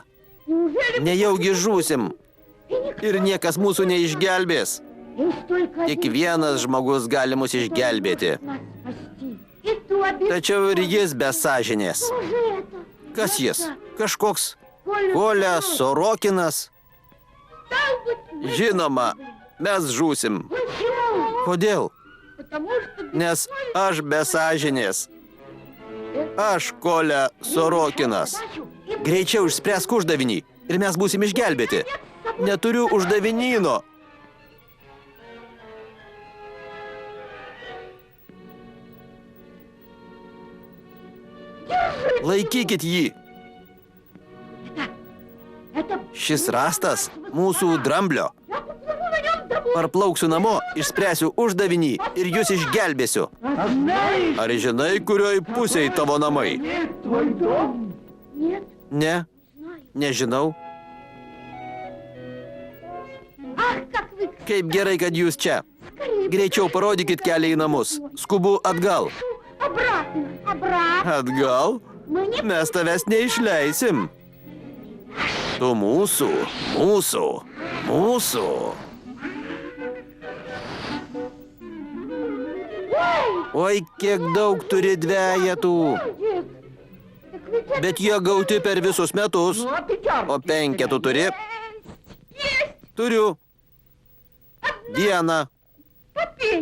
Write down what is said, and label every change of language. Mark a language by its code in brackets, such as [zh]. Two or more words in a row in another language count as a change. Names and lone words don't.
[ru] Неужели [lt] Nejaugi žūsim ir niekas mūsų neišgelbės. [ru] есть только [lt] Tik [ru] один [lt] vienas žmogus gali mus išgelbėti. [ru] нас спасти? И то обещал. [lt] Tačiau ir jis be sąžinės. [ru] Кто же это? [lt] Kas jis? Kažkoks Коля Kolia Sorokinas? [ru] стал быть, [lt] Žinoma, mes žūsim. [ru] Почему? [lt] Kodėl? [ru] Потому что [lt] Nes aš be sąžinės. Aš Kolia Sorokinas. Greičiau išspręsk uždavinį ir mes būsim išgelbėti. Neturiu uždavinyno. Laikykit jį. [ru] Это [lt] Šis rastas mūsų dramblio. [ru] я поплыву на нем домой. [lt] Parplauksiu namo, išspręsiu uždavinį ir jūs išgelbėsiu. [ru] А знаешь, [lt] Ar žinai, kurioj pusėj tavo namai? [ru] твой дом? Нет, [lt] Ne, [ru] знаю. [lt] nežinau. [ru] Ах, как вы [lt] Kaip gerai, kad jūs čia. [ru] скорее. [lt] Greičiau parodykit kelią į namus. Skubu atgal. [ru] Обратно. Обратно. [lt] Atgal? [ru] Мы не [lt] Mes tavęs neišleisim. Tu mūsų, mūsų, mūsų. Oi, kiek daug turi dvejetų. [ru] будет. Так ведь это [lt] Bet jie gauti per visus metus. [ru] Ну, а пятерки? [lt] O penketų turi? [ru] есть. [lt] Turiu. Vieną. [ru] Попей.